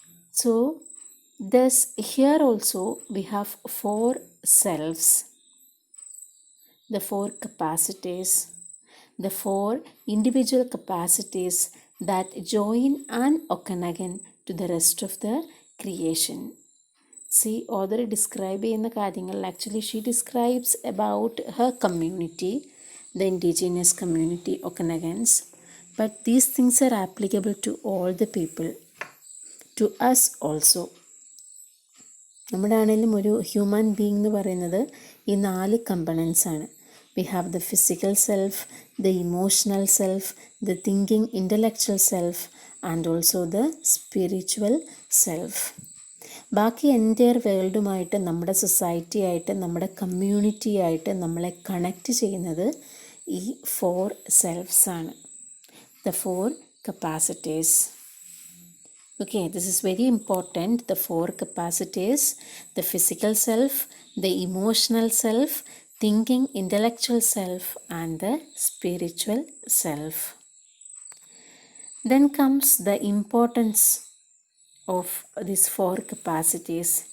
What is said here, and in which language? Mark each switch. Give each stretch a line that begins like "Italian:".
English: So, thus here also we have 4 selves, the 4 capacities, the 4 individual capacities that join an Okanagan to the rest of the creation. See, author describe
Malayalam: ചെയ്യുന്ന കാര്യങ്ങളിൽ
English: actually she describes about her community, the indigenous community Okanagans, but these things are applicable to all the people, to us also.
Malayalam: നമ്മുടെ ആണെങ്കിലും ഒരു human being എന്ന് പറയുന്നത് ഈ 4 components ആണ്.
English: We have the physical self, the emotional self, the thinking intellectual self, and also the spiritual self.
Malayalam: ബാക്കി entire വേൾഡുമായിട്ട്, നമ്മുടെ society ആയിട്ട്, നമ്മുടെ കമ്മ്യൂണിറ്റി ആയിട്ട് നമ്മളെ കണക്റ്റ് ചെയ്യുന്നത് ഈ 4 സെൽഫ്സ് ആണ്,
English: the 4 capacities. Okay, this is very important. The 4 capacities, the physical self, the emotional self, thinking intellectual self, and the spiritual self. Then comes the importance of these 4 capacities.